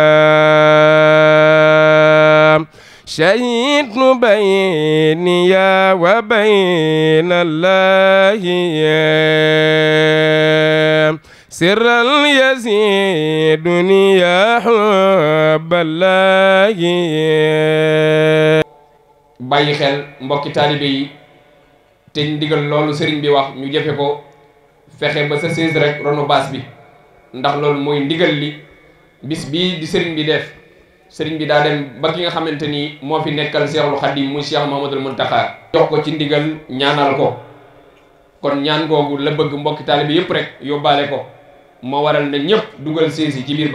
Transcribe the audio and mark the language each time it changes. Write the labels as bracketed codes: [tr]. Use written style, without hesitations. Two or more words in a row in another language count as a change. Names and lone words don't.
[ar] شهدت بيني وبين الله سرا يزيدني يا حب الله. [wo] bàyyi xel mbokki taalibe yi te ndigal loolu sëriñ bi wax ñu jëfe ko fexe ba sa sées rek ronu baas bi ndax loolu mooy ndigal li bis bii di sëriñ bi def sëriñ bi daa dem ba ki nga xamante ni moo fi nekkal Seexul Xadiim muy Cheikh Mouhamadoul Mountakha jox ko ci ndigal ñaanal ko kon ñaan googu la bëgg mbokki taalibe yëpp rek yóbbaale ko moo waral na ñëpp dugal sées yi ci biir